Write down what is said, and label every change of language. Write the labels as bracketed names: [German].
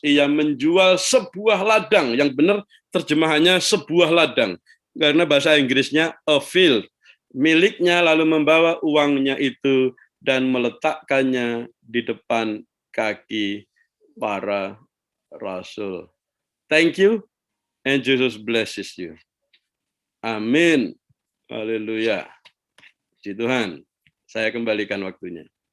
[Indonesian] Ia menjual sebuah ladang, yang benar terjemahannya sebuah ladang, karena bahasa Inggrisnya [English] a field, [Indonesian] miliknya, lalu membawa uangnya itu dan meletakkannya di depan kaki para rasul. [English] Thank you, and Jesus blesses you. [Indonesian] Amin. Haleluya. Puji Tuhan. Saya kembalikan waktunya.